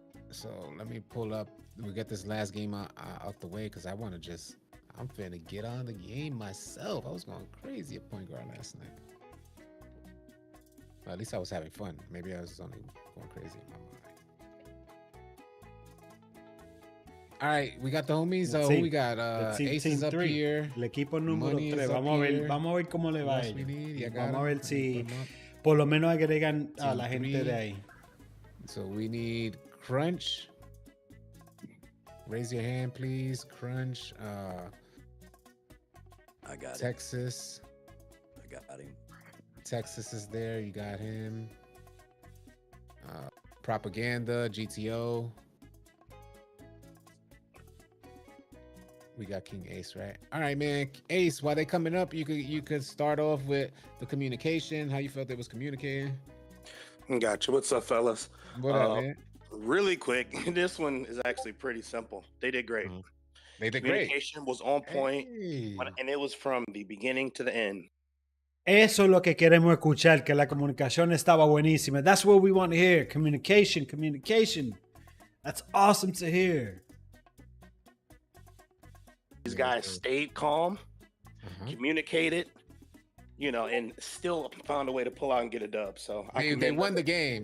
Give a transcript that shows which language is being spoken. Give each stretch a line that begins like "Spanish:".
English: So let me pull up. We'll get this last game out the way, because I'm finna get on the game myself. I was going crazy at point guard last night. Well, at least I was having fun. Maybe I was only going crazy in my All right, we got the homies. So who we got? Aces up here.
Spanish: El equipo número 3. Vamos a ver cómo le va a ellos. Vamos a ver si por lo menos agregan a la gente de ahí.
English: So we need Crunch. Raise your hand, please. Crunch. I got Texas. I got him. Texas is there. You got him. Propaganda, GTO. We got King Ace, right? All right, man. Ace, while they coming up, you could start off with the communication. How you felt they was communicating? Gotcha. What's up, fellas? What up, man? Really quick, this one is actually pretty simple. They did great. They did Communication was on point, and it was from the beginning to the end.
Spanish: Eso es lo que queremos escuchar, que la comunicación estaba buenísima.
English: That's what we want to hear. Communication. That's awesome to hear. These guys stayed calm, communicated, and still found a way to pull out and get a dub. So they won the game.